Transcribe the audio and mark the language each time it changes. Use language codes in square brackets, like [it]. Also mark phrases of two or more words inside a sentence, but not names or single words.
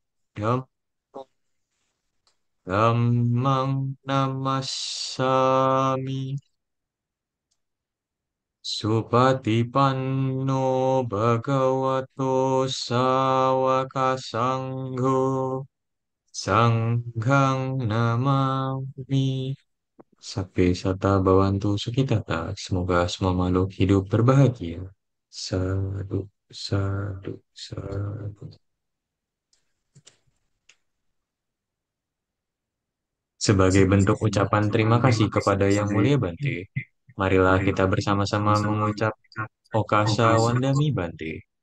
[pi] Dhammang Namassami Supatipanno Bhagavato Sawaka Sangho Sanghang Namami. Sape Sata Bawantu Sukitata. [id] Semoga semua makhluk hidup berbahagia. [pi] Sadu, sadu, sadu. [id] Sebagai bentuk ucapan terima kasih kepada Yang Mulia Bante, marilah kita bersama-sama mengucap [pi] Okasa Wandami Bante.